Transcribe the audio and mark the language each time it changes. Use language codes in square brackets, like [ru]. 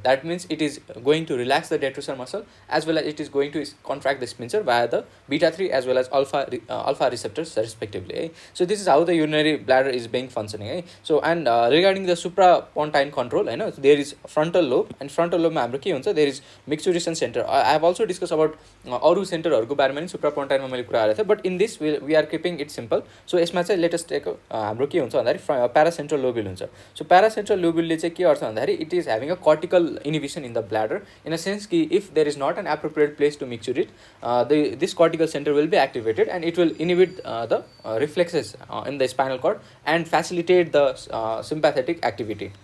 [en] That means it is going to relax the detrusor muscle as well as it is going to contract the sphincter via the beta 3 as well as alpha receptors respectively. So this is how the urinary bladder is being functioning. So and regarding the suprapontine control, there is frontal lobe and frontal lobe [ne] ma hamro ke huncha, [en] there is micturition center. I have also discussed about [ne] aru center haruko barema ni [en] suprapontine [ne] ma मैले कुरा गरेको थिएँ, [en] but in this we are keeping it simple. [ne] So यसमा चाहिँ [en] let us take [ne] हाम्रो के हुन्छ भन्दाखेरि paracentral lobule हुन्छ. [en] So paracentral lobule [ne] ले चाहिँ के गर्छ भन्दाखेरि [en] it is having a cortical inhibition in the bladder in a sense कि if there is not an appropriate place to micturate, this cortical center will be activated and it will inhibit the reflexes in the spinal cord and facilitate the sympathetic activity.